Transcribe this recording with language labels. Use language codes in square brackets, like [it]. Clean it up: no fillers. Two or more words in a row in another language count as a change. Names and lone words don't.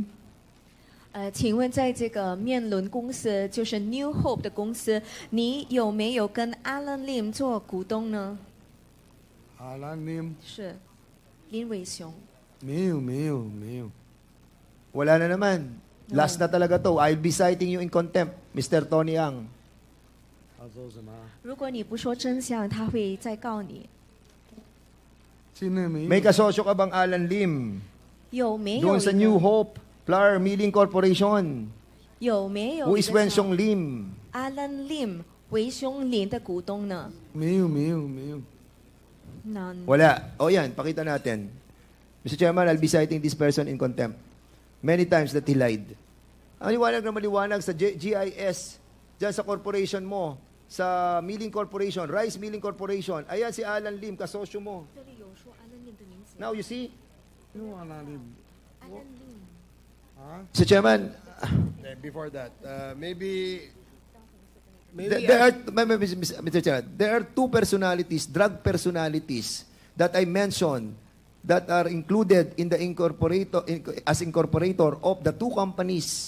[zh] 请问在这个面轮公司，就是 New Hope 的公司，你有没有跟 Alan Lim 做股东呢？ Alan Lim 是林伟雄。没有。 [tl] Wala na naman. Last na talaga to. [en] I'll be citing you in contempt, Mr. Tony Yang. [zh] 他说什么？如果你不说真相，他会再告你。 [tl] May kasosyo ka bang Alan Lim? [zh] 有没有 [tl] Doon [zh] 一 [tl] sa [zh] 个 [tl] New Hope Flour Milling Corporation. [zh] 有没有 [en] Who [zh] 一 [en] is [zh] 个 [en] Wen [zh] 叫 [en] Xiong Lim? [zh] Alan Lim 韦雄林的股东呢？没有。 [en] None. [tl] Wala. O yan, pakita natin. [en] Mr. Chairman, I'll be citing this person in contempt. Many times that he lied. [tl] Ang liwanag na maliwanag sa GIS, dyan sa corporation mo, sa Milling Corporation, Rice Milling Corporation, ayan si Alan Lim, kasosyo mo. [en] Now, you see? Mr. Chairman, Before that, maybe Mr. Chairman, there are two personalities, drug personalities, that I mentioned that are included in the as incorporator of the two companies.